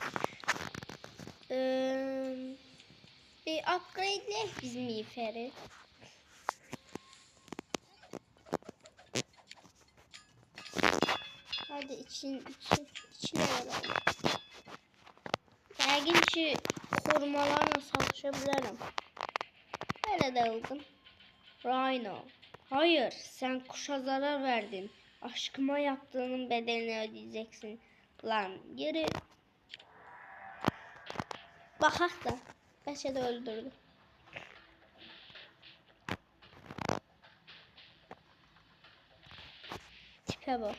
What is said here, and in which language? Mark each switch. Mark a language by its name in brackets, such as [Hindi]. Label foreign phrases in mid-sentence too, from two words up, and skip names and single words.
[Azerbaijani] Bir upgradeləyək biz miğferi. [Turkish] Hadi içine alalım. [Azerbaijani] Yəqin ki [Turkish] korumalarla savaşa [Azerbaijani] bilərəm. Belə də aldım. Rhino. [Turkish] Hayır, sen kuşa zarar verdin. Aşkıma yaptığının bedelini ödeyeceksin. Lan geri. Bakak da. Beşe de öldürdü. Tipe bak.